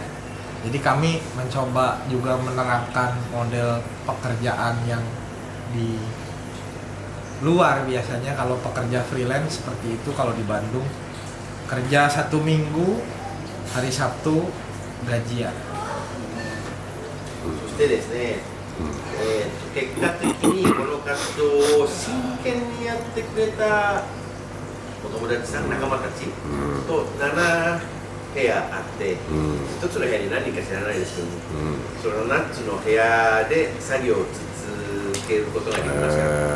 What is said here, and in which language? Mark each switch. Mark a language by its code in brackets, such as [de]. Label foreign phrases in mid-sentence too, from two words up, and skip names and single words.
[id] Jadi kami mencoba juga menerapkan model pekerjaan yang di luar. Biasanya kalau pekerja freelance seperti itu, kalau di Bandung kerja 1 minggu, hari Sabtu gajian. [ja] そしてですね、結果的にこの活動を真剣にやってくれたお友達さん、仲間たちと7部屋あって、1つの部屋に何人か知らないですけども、その7つの部屋で作業を続けることができました。